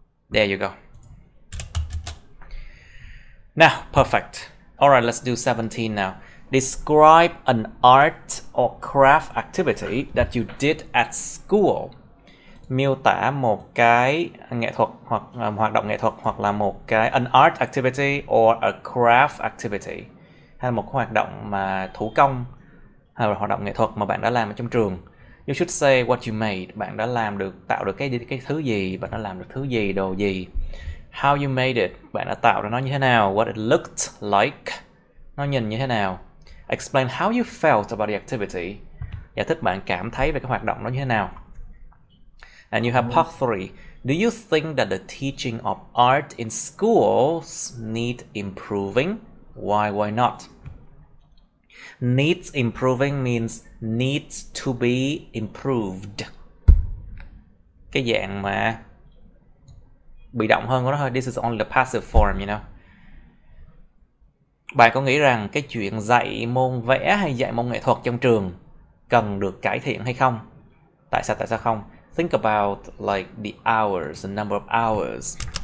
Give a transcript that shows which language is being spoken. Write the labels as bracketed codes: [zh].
[en] There you go. Now, perfect. Alright, let's do 17 now. Describe an art or craft activity that you did at school. [vi] Miêu tả một cái nghệ thuật hoặc hoạt động nghệ thuật hoặc là một cái [en] an art activity or a craft activity, [vi] hay là một hoạt động mà thủ công hay là hoạt động nghệ thuật mà bạn đã làm ở trong trường. [en] You should say what you made. [vi] Bạn đã tạo được cái thứ gì, bạn đã làm được thứ gì, đồ gì. [en] How you made it. [vi] Bạn đã tạo ra nó như thế nào. [en] What it looked like. [vi] Nó nhìn như thế nào. [en] Explain how you felt about the activity. [vi] Giải thích bạn cảm thấy về cái hoạt động đó như thế nào. [en] And you have part 3. Do you think that the teaching of art in schools need improving? Why not? Needs improving means needs to be improved. [vi] Cái dạng mà bị động hơn của nó thôi. [en] This is only the passive form, you know. [vi] Bạn có nghĩ rằng cái chuyện dạy môn vẽ hay dạy môn nghệ thuật trong trường cần được cải thiện hay không? Tại sao không? [en] Think about like the hours, the number of hours.